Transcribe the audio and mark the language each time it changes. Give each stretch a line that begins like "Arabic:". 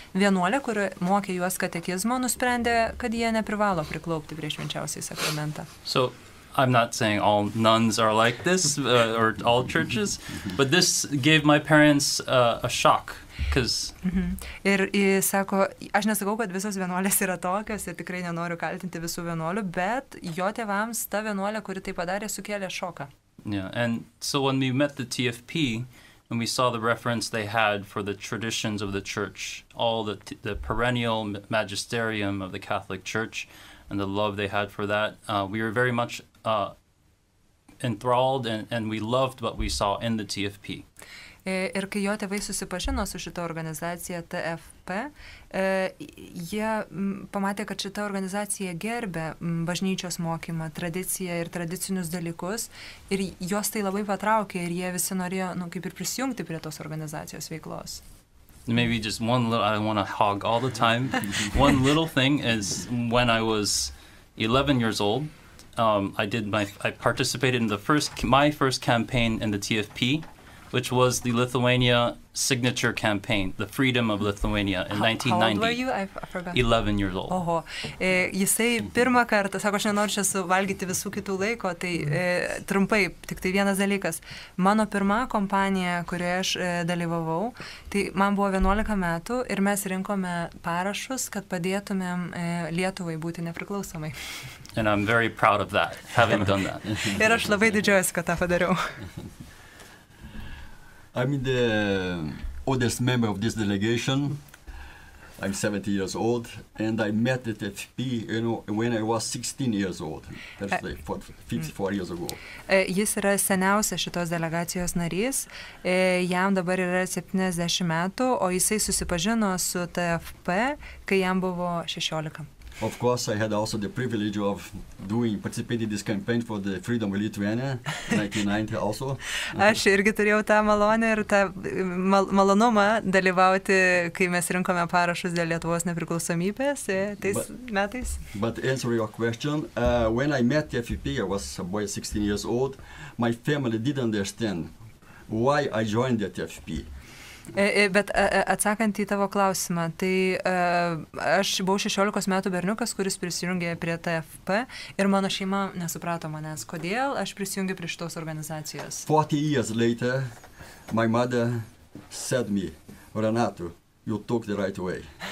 Lithuanian: Vienuolė, kuri mokė juos katekizmo, nusprendė, kad jie neprivalo priklaupti prie švenčiausiai sakramentą.
English: So, I'm not saying all nuns are like this, or all churches, but this gave my parents a shock.
Lithuanian: Ir sako, aš nesakau, kad visos vienuolės yra tokios ir tikrai nenoriu kaltinti visų vienuolių, bet jo tėvams ta vienuolė, kuri tai padarė, sukėlė šoką.
English: Yeah, and so when we met the TFP, and we saw the reference they had for the traditions of the church, all the perennial magisterium of the Catholic Church, and the love they had for that, we were very much enthralled, and we loved what we saw in the TFP.
Lithuanian: Ir kai jo tėvai susipažino su šita organizacija TFP, jie pamatė, kad šita organizacija gerbė bažnyčios mokymą, tradiciją ir tradicinius dalykus, ir jos tai labai patraukė, ir jie visi norėjo, kaip ir prisijungti prie tos organizacijos veiklos.
English: Maybe just one little, I don't want to hog all the time. One little thing is when I was 11 years old, I participated in my first campaign in the TFP, which was the Lithuania signature campaign, the Freedom of Lithuania in 1990. How old were you? I forgot. 11 years old. Oho.
Lithuanian: Jisai pirmą kartą, sako, aš nenoriu čia suvalgyti visų kitų laiko, tai trumpai, tik tai vienas dalykas. Mano pirma kompanija, kurioje aš dalyvavau, tai man buvo 11 metų ir mes rinkome parašus, kad padėtumėm Lietuvai būti nepriklausomai.
English: And I'm very proud of that, having done that.
Lithuanian: Ir aš labai didžiuojuosi, kad tą padariau.
English: I'm the oldest member of this delegation. I'm 70 years old, and I met the TFP when I was 16 years old. That's like 54 years ago.
Lithuanian: Jis yra seniausias šitos delegacijos narys, jam dabar yra 70 metų, o jisai susipažino su TFP, kai jam buvo 16.
English: Of course, I had also the privilege of participating in this campaign for the freedom of Lithuania in 1990 also.
Lithuanian: Aš irgi turėjau tą malonę ir tą malonumą dalyvauti, kai mes rinkome parašus dėl Lietuvos nepriklausomybės tais metais.
English: But answer your question, when I met TFP, I was a boy 16 years old, my family didn't understand why I joined the TFP.
Lithuanian: Bet atsakant į tavo klausimą, tai aš buvau 16 metų berniukas, kuris prisijungė prie TFP ir mano šeima nesuprato manęs, kodėl aš prisijungiu prie šitos organizacijos.
English: 40 years later, my mother said me, Renato, you took the right way.